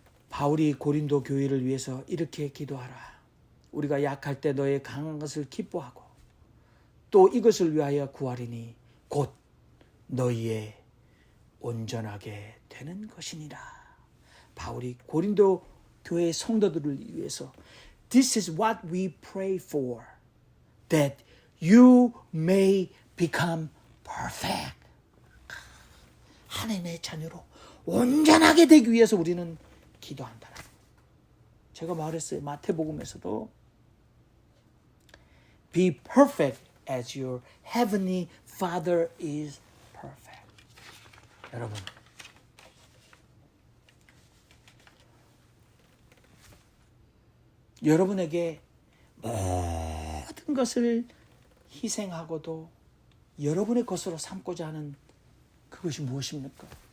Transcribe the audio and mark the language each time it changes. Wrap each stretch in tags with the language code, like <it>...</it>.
<ko>바울이 고린도 교회를 위해서 이렇게 기도하라. 우리가 약할 때 너의 강한 것을 기뻐하고 또 이것을 위하여 구하리니 곧 너희의 온전하게 되는 것이니라. 바울이 고린도 교회 성도들을 위해서</ko> <en>This is what we pray for, that you may become perfect.</en> <ko>하나님의 자녀로 온전하게 되기 위해서 우리는 기도한다. 제가 말했어요.</ko> <en>마태복음에서도 Be perfect as your heavenly Father is perfect.</en> <ko>여러분, 여러분에게 모든 것을 희생하고도 여러분의 것으로 삼고자 하는 그것이 무엇입니까?</ko>